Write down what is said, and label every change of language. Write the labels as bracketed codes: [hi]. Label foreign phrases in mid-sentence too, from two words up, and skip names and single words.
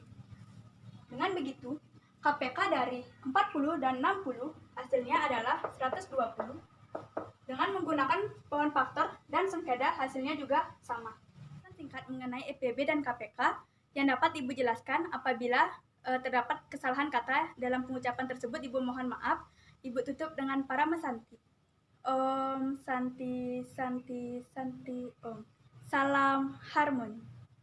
[id] Dengan begitu, KPK dari 40 dan 60 hasilnya adalah 120. Dengan menggunakan pohon faktor dan sengketa, hasilnya juga sama. Singkat mengenai EPB dan KPK yang dapat Ibu jelaskan. Apabila terdapat kesalahan kata dalam pengucapan tersebut, Ibu mohon maaf. Ibu tutup dengan [sa] Parama Santi. Om Santi Santi Santi Om. [id] Salam harmoni.